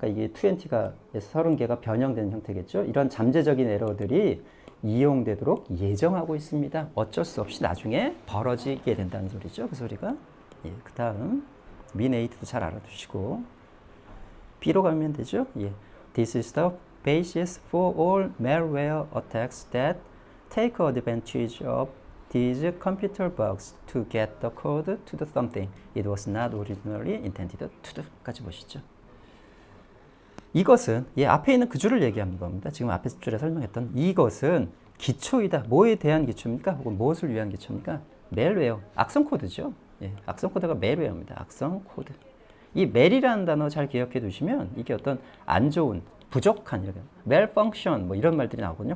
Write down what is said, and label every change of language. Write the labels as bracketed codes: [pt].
[ko] 아까 이게 20가 30개가 변형되는 형태겠죠? 이런 잠재적인 에러들이 이용되도록 예정하고 있습니다. 어쩔 수 없이 나중에 벌어지게 된다는 소리죠. 그 소리가. 예, 그 다음 미네이트도 잘 알아두시고 B로 가면 되죠. 예, [en] This is the basis for all malware attacks that take advantage of these computer bugs to get the code to the something it was not originally intended to do. [ko] 까지 보시죠. 이것은 앞에 있는 그 줄을 얘기하는 겁니다. 지금 앞에 줄에 설명했던 이것은 기초이다. 뭐에 대한 기초입니까? 혹은 무엇을 위한 기초입니까? 멜웨어, 악성 코드죠. 예, 악성 코드가 멜웨어입니다. 악성 코드. 이 멜이라는 단어 잘 기억해 두시면 이게 어떤 안 좋은, 부족한 이런 malfunction 뭐 이런 말들이 나오거든요.